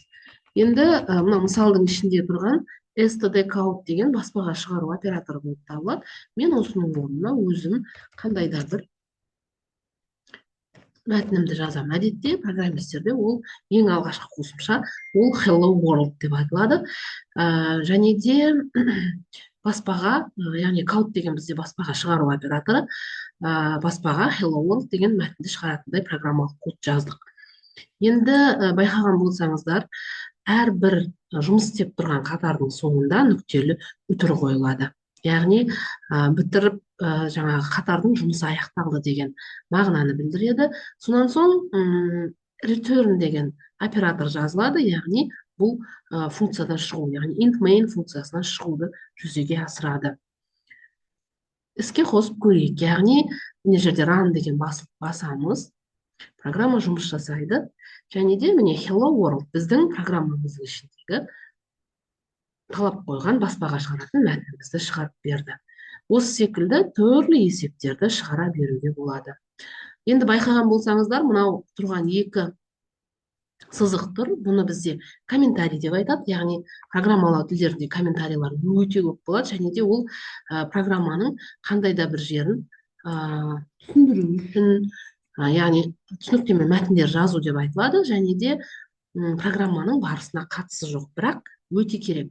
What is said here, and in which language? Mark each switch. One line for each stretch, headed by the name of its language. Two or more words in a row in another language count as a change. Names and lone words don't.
Kazakh: Енді мына мысалдың ішінде тұрған stdkout деген баспаға шығару операторы болып табылады. Мен осының орнына өзім қандай да бір мәтінімді жазам. Әдетте программистерде ол ең алғашқы қосымша ол
English: hello world
Kazakh: деп айтылады. Және де баспаға, яғни count деген бізде баспаға шығару операторы, баспаға
English: hello world
Kazakh: деген мәтінді шығаратындай программалық код жаздық. Енді байқаған болсаңыздар, әрбір жұмыс істеп тұрған қатардың соңында нүктелі үтір қойылады. Яғни бітіріп жаңағы қатардың жұмысы аяқталды деген мағынаны білдіреді. Сонан соң return деген оператор жазылады, яғни бұл функциядан шығу, яғни
English: int main
Kazakh: функциясынан шығуды жүзеге асырады. Іске қосып көрейік, яғни мына жерде run деген басамыз, программа жұмыс жасайды. Және де міне
English: hello world
Kazakh: біздің программамыздың ішіндегі талап қойған баспаға шығаратын мәтінімізді шығарып берді. Осы секілді түрлі есептерді шығара беруге болады. Енді байқаған болсаңыздар, мынау тұрған екі сызық тұр. Бұны бізде комментарий деп айтады. Яғни программалау тілдерінде комментарийлар өте көп болады, және де ол программаның қандай да бір жерін түсіндіру үшін, яғни түсініктеме мәтіндер жазу деп айтылады, және де программаның барысына қатысы жоқ, бірақ өте керек.